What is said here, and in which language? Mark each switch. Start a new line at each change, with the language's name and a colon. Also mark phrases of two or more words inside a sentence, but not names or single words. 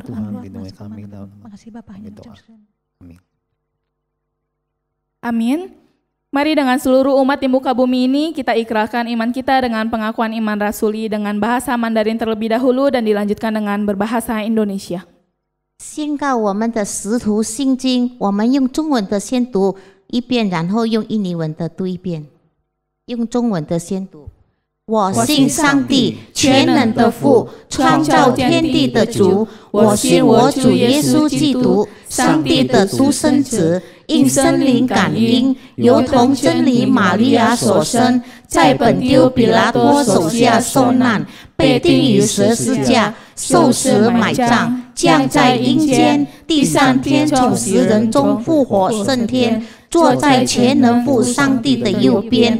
Indonesian: Amin. Makasih Bapak. Amin. Mari dengan seluruh umat di muka bumi ini kita ikrarkan iman kita dengan pengakuan iman rasuli dengan bahasa Mandarin terlebih dahulu dan dilanjutkan dengan berbahasa Indonesia.
Chinese: 宣告我们的使徒信经，我们用中文的先读一遍，然后用印尼文的读一遍。用中文的先读。我信上帝，全能的父，创造天地的主。我信我主耶稣基督，上帝的独生子，因圣灵感应，由童真理玛利亚所生，在本丢比拉多手下受难，被钉于十字架，受死埋葬，降在阴间，第三天从死人中复活升天，坐在全能父上帝的右边。